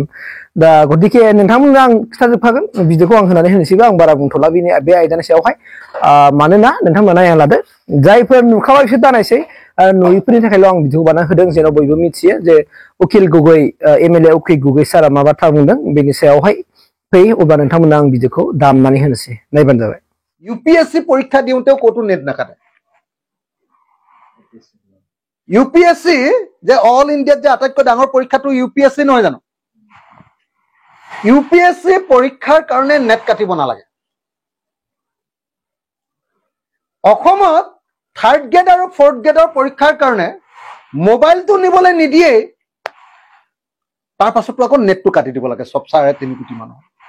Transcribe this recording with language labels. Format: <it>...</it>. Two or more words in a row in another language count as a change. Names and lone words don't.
<brx>दा गतिके नोंथांमोननो आं खिथाजोबखागोन भिडिअखौ आं होनानै होनोसैबो आं बारा बुंथ'ला बे आयदानि सायावहाय मानोना नोंथांमोना नायना लादो जायफोर नुखाबाय बिसोर दानायसै नुयिफोरनि थाखायल' आं भिडिअखौ बानायना होदों जेन' बयबो मिथियो जे उकिल गगৈ एमएलए उकिल गगৈ सारा मा बाथ्रा बुंदों बेनि सायावहाय फै अब्ला नोंथांमोना आं भिडिअखौ दामनानै होनोसै नायबानो जाबाय।</brx> <as>ইউপিএসসি পৰীক্ষা দিওঁতেও ক'তো নেট নাকাটে। ইউপিএসসি যে অল ইণ্ডিয়াত যে আটাইতকৈ ডাঙৰ পৰীক্ষাটো ইউপিএসসি নহয় জানো? ইউপিএসসি পৰীক্ষাৰ কাৰণে নেট কাটিব নালাগে। অসমত থাৰ্ড গ্ৰেড আৰু ফৰ্থ গ্ৰেডৰ পৰীক্ষাৰ কাৰণে মোবাইলটো নিবলৈ নিদিয়েই তাৰ পাছতো আকৌ নেটটো কাটি দিব লাগে সব 3.5 কোটি মানুহ।</as>